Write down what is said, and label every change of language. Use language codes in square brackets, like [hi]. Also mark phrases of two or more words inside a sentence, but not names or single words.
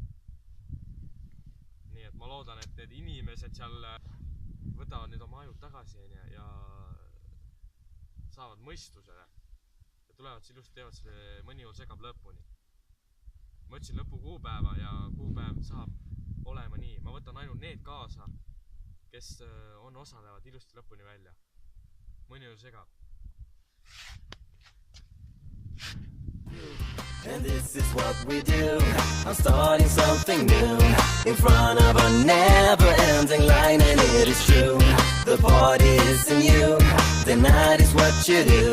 [et] Nii et ma loodan, et need inimesed seal võtavad nüüd oma ajud tagasi ja saavad mõistusele ja tulevad ilusti, teevad selle mõni juhul segab lõpuni. Ma ütlesin lõpu kuupäeva ja kuupäev saab olema nii. Ma võtan ainult need kaasa, kes osalevad ilusti lõpuni välja. Mõni juhul segab. [en] And this is what we do. I'm starting something new in front of a never-ending line, and it is true. The party is in you. The night is what you do.